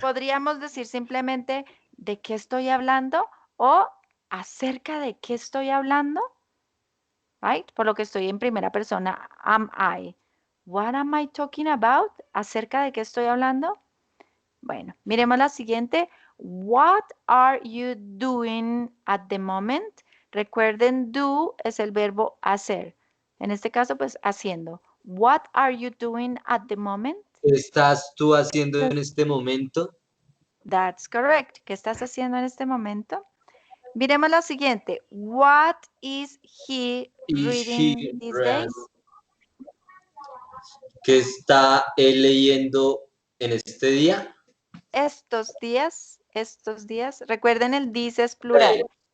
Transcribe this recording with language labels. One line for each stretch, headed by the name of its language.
Spanish: Podríamos decir simplemente de qué estoy hablando o acerca de qué estoy hablando.
English: Right?
Spanish: Por lo que estoy en primera persona.
English: Am I? What am I talking about?
Spanish: ¿Acerca de qué estoy hablando? Bueno, miremos la siguiente.
English: What are you doing at the moment?
Spanish: Recuerden, do es el verbo hacer. En este caso, pues haciendo.
English: What are you doing at the moment?
Spanish: ¿Qué estás tú haciendo en este momento?
English: That's correct.
Spanish: ¿Qué estás haciendo en este momento? Miremos la siguiente.
English: What is he reading these days?
Spanish: ¿Qué está él leyendo en este día? Estos días. Recuerden, el this es plural.